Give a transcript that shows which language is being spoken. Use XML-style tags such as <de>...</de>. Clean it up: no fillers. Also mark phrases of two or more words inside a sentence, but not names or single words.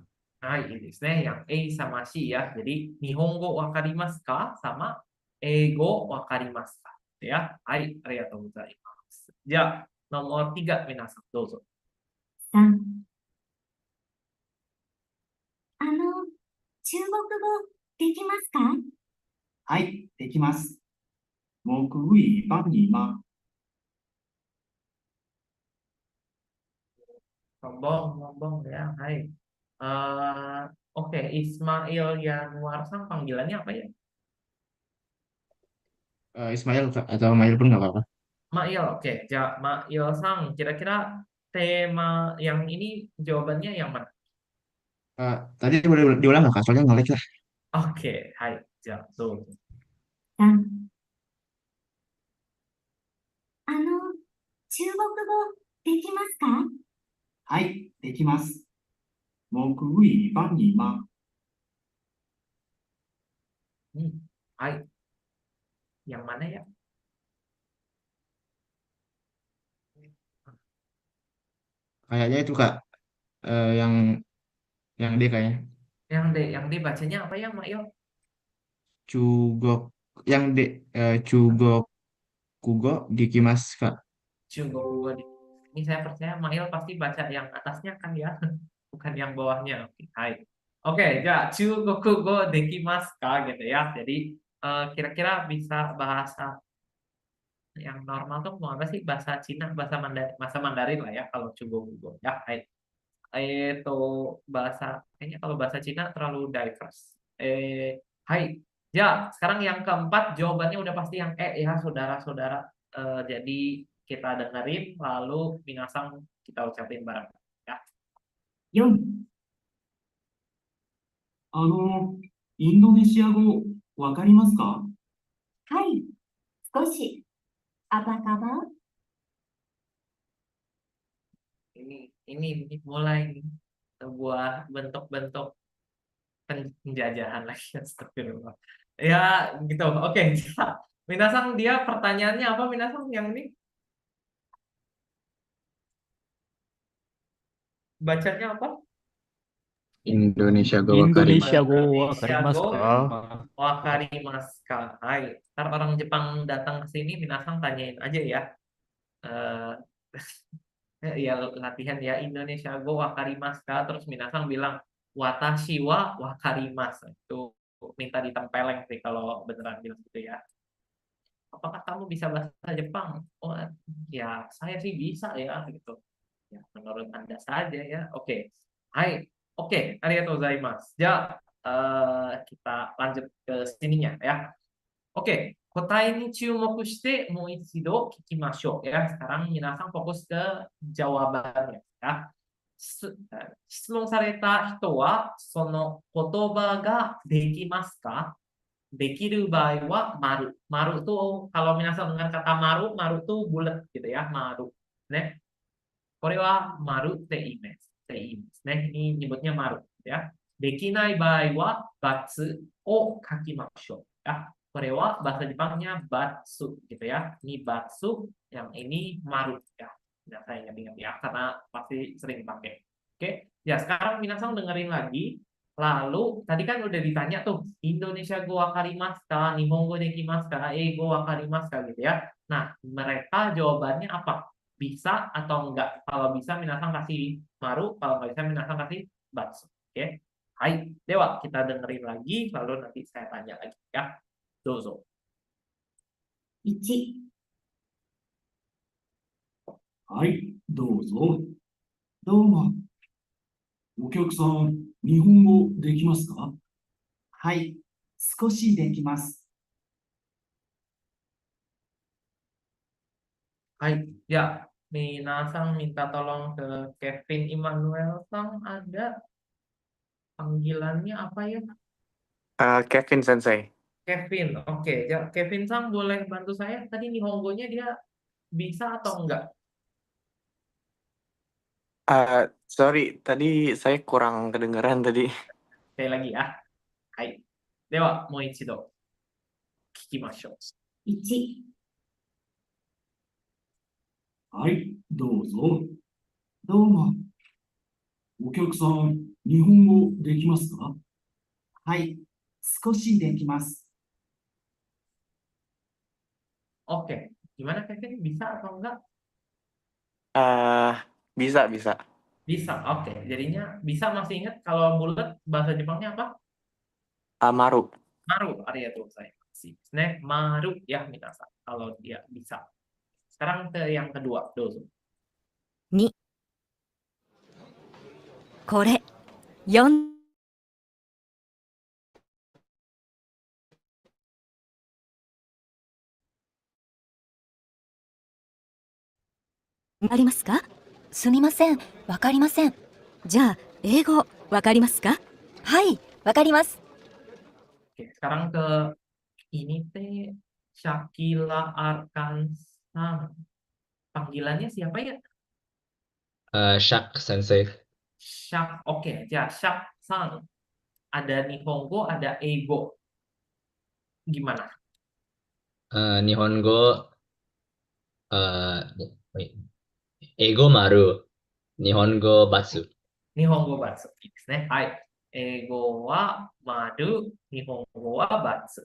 <id>Hai, ini yang A sama C ya. Jadi</id> <ja>日本語わかりますか</ja> <id>sama</id> <ja>英語わかりますか.</ja> <id>Ya,</id> <ja>hai, ありがとうございます.</ja> <id>Ja, nomor 3 minasan, dozo.</id> <ja>3、中国語、できますか？はい、できます。僕、ウィーバンニーマ。</ja> <id>Sombong ya, hai. Oke, Ismail Yanuar Sang panggilannya apa ya? Ismail atau Mail pun nggak apa-apa. Mail, oke. Ja, Mail Sang, kira-kira tema yang ini jawabannya yang mana? Tadi boleh diulang nggak Kak? Soalnya nge-lag lah. Oke,</id> <ja>はい、じゃ,</ja> <id>tuh.</id> <ja>3、中国語、できますか？はい、できます。僕、ウィーバンニーマ。 Hai.</ja> <id>Yang mana ya? Kayaknya itu Kak, yang D kayaknya. Yang D bacanya apa ya, Mail? Cugok, yang D,</id> <ja>中国語できます</ja> <id>Kak. Cunggo. Ini saya percaya Mail pasti baca yang atasnya kan ya, bukan yang bawahnya. Oke, hai. Oke, ja,</id> <ja>中国語できますか</ja> <id>gitu ya. Jadi kira-kira bisa bahasa yang normal tuh mau apa sih? Bahasa Cina, bahasa Mandarin lah ya kalau Chugokugo ya.</id> <ja>Hai.</ja> <id>Itu bahasa kayaknya kalau bahasa Cina terlalu diverse.</id> <ja>Hai.</ja> <id>Ya, sekarang yang keempat jawabannya udah pasti yang E ya, saudara-saudara. Jadi kita dengerin lalu minasang kita ucapin bareng ya.</id> <ja>4、インドネシア語、わかりますか？はい、少し。</ja> <id>apa kabar? Ini mulai nih, sebuah bentuk-bentuk penjajahan lagi. Astagfirullah. Ya gitu. Oke. Minasang dia pertanyaannya apa Minasang yang ini? Bacanya apa?</id> <ja>インドネシア語インドネシア語 Indonesia wakarimasu go ka? わかりますか. Hai.</ja> <id>Ntar orang Jepang datang ke sini Minasang tanyain aja ya. Ya latihan ya</id> <ja>インドネシア語わかりますか,</ja> <id>terus Minasang bilang</id> <ja>私はわかります.</ja> <id>Itu minta ditempeleng sih kalau beneran bilang gitu ya. apakah kamu bisa bahasa Jepang? Oh, ya saya sih bisa ya gitu. Ya, menurut Anda saja ya. Oke. Hai. Oke,</id> <ja>ありがとうございます.</ja> <id>Ya, kita lanjut ke sininya ya. Oke,</id> <ja>答えに注目してもう一度聞きましょう ya.</ja> <id>Sekarang minasan fokus ke jawabannya ya.</id> <ja>質問された人はその言葉ができますか？できる場合は丸.</ja> <id>Maru tuh kalau minasan dengan kata maru, maru tuh bulat gitu ya,</id> <ja>丸。ね? これはmaruって言います。ね。</ja> <id>に nyebutnya maru ya.</id> <ja>できない場合は×を書きましょうya.</ja> <id>これは bahasa Jepangnya batsu gitu ya. Ini batsu, yang ini maru ya. Nah, saya ingat-ingat ya karena pasti sering pakai. Oke, ya sekarang minasan dengerin lagi. Lalu tadi kan udah ditanya tuh,</id> <ja>インドネシア語わかりますか, 日本語できますか、英語わかりますか</ja> <id>gitu ya. Nah, mereka jawabannya apa? Bisa atau enggak? Kalau bisa minasan kasih maru, kalau nggak bisa minasan kasih batsu. Oke.</id> <ja>はい、では,</ja> <id>kita dengerin lagi lalu nanti saya tanya lagi ya.</id> <ja>Dozo. 1、はい、どうぞ。どうも。お客さん、日本語できますか？はい、少しできます。</ja> <id>Hai, ya, minasan minta tolong ke Kevin Immanuel Sang, ada panggilannya apa ya? Kevin Sensei. Kevin, oke. Ya, Kevin Sang boleh bantu saya? Tadi Nihongonya dia bisa atau enggak? Sorry, tadi saya kurang kedengeran tadi. Sekali lagi ya.</id> <ja>はい。では, もう一度. Kikimashou. 1、はい、どうぞ。どうも。お客さん、日本語できますか？はい、少しできます。</ja> <id>Oke. Gimana Kevin? Bisa atau enggak? Bisa, bisa. Bisa. Oke. Jadinya bisa masih ingat kalau bulat bahasa Jepangnya apa?</id> <ja>Maru. Maru. ありがとうございます. ね、丸</ja> <id>ya minasan. Kalau dia bisa. Sekarang ke yang kedua.</id> <ja>Dozo. 2、これ、読んわかりますか？すみません、わかりません。じゃあ、英語、わかりますか？はい、わかります。</ja> <id>Oke, sekarang ke ini teh Shakila Arkansang. Panggilannya siapa ya? Shak Sensei. Shak. Oke, ya Shak Sang. Ada Nihongo, ada Eigo. Gimana?</id> <ja>日本語英語丸. 日本語バツ. 日本語バツ. Hai. 英語は丸、日本語はバツ.</ja>